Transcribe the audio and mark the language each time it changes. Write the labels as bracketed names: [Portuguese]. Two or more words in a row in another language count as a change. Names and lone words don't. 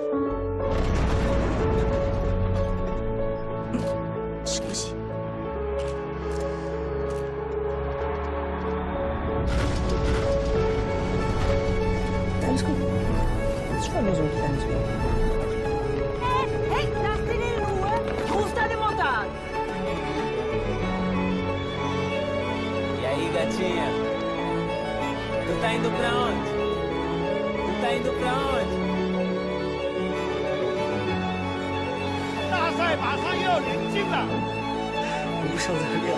[Portuguese] Esqueci. [German] Alles gut. Das ist schon nur so ein kleines Wort. Ei, lasst ihn in Ruhe. Ruf deine Mutter an. [Portuguese] E aí, gatinha? Tu tá indo pra onde? Tu tá indo pra onde? [Chinese] 大赛马上要临近了，无声的亮。